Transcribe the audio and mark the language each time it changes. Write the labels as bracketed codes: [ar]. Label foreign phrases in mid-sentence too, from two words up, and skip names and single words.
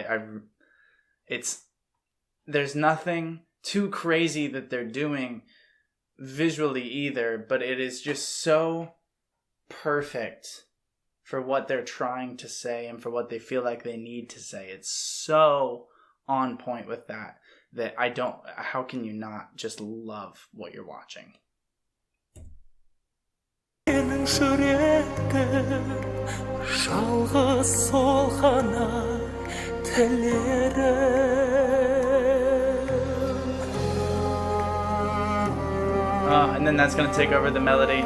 [en] There's nothing too crazy that they're doing visually either, but it is just so perfect for what they're trying to say and for what they feel like they need to say. It's so on point with that how can you not just love what you're watching? [kk] Жалғыз солғана тілерім. [en] And then that's going to take over the melody.